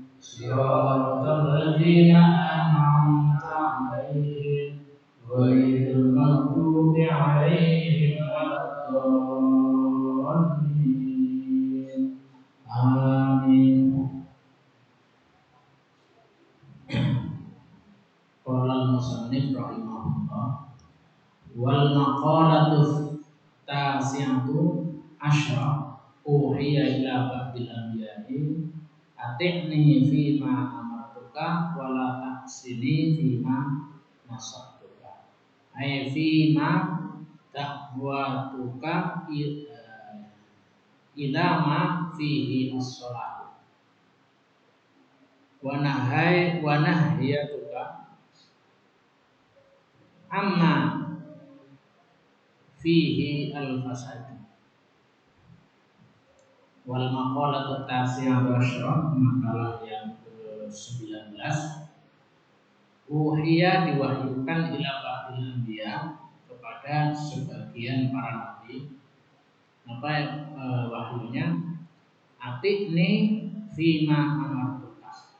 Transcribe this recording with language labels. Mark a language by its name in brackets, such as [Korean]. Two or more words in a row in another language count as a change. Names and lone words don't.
[Arabic] صراط الذين أنعمت عليهم غير المغضوب عليهم ولا الضالين. Amin. قال المصنف رحمه الله والمقالة التاسعة عشرة أوحي إلى بعض الأنبياء أطعني فيما أمرتك ولا تعصني فيما نصحتك أي فيما دعوتك إلى ما فيه الصلاح ونهيتك عما فيه الفساد. والمقالة التاسعة عشرة, [Indonesian] makalah yang ke-19, uhiya diwahyukan [Arabic] إلى بعض الأنبياء [Indonesian] kepada sebagian para nabi. Apa wahyunya? [Arabic] أطعني فيما أمرتك.